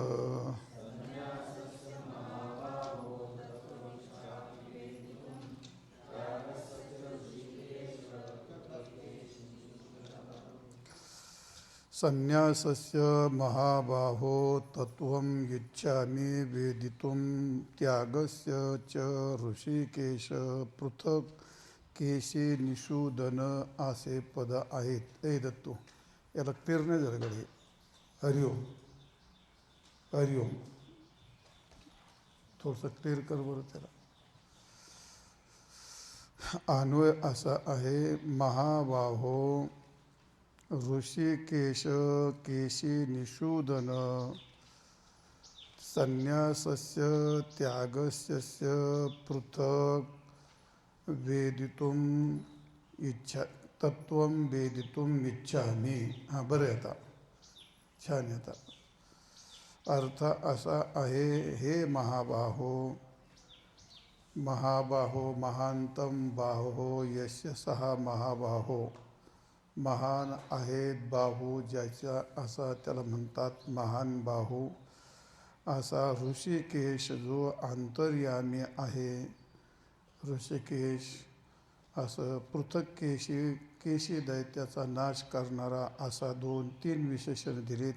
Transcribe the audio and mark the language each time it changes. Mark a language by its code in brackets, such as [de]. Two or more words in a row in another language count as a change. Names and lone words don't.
[sa] संन्यासस्य महाबाहो तत्त्वं इच्छामि वेदितुं त्यागस्य च ऋषिकेश पृथक् केशी निषूदन [mr] असे पद आहेत. ए दत्तू, याला क्लिअर नाही झालं गडे. हरिओम हरिओम थोडंसं क्लिअर कर बरं त्याला. अन्वय असा आहे, [sa] महाबाहो ऋषिकेश केशी निषूदन संन्यासस्य त्यागस्य पृथक् वेदितुम् तत्त्वं वेदितुम् इच्छामि. [mr] हां बरं आहे आता, छान आहे आता. अर्थ असा आहे, [sa] हे महाबाहो महांतं बाहो यस्य सः महाबाहो. [mr] महान आहेत बाहू ज्याच्या, असा त्याला म्हणतात महान बाहू. असा ऋषिकेश जो अंतर्यामी आहे. ऋषिकेश असं पृथक केशी दैत्याचा नाश करणारा असा 2-3 विशेषण दिलीत.